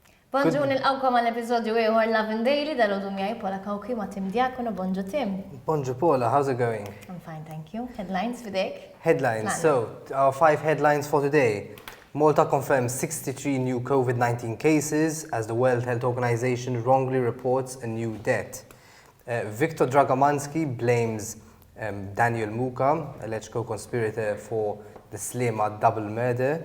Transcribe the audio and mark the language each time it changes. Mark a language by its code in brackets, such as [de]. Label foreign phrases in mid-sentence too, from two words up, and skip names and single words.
[mt] Bonġu nil-għawkom għal-episodju ieħor [en] Lovin Daily [mt] dal-għodu miegħi Paula Kawki ma' Tim Diakono. Bonġu Tim. [en] Bonjour Paula, how's it going? I'm fine, thank you. Headlines fidek? Headlines. So, our 5 headlines for today. Malta confirms 63 new COVID-19 cases as the World Health Organization wrongly reports a new death. VIKTOR DRAGOMANSKI blames Daniel MUKA, alleged co-conspirator for the SLIEMA double murder.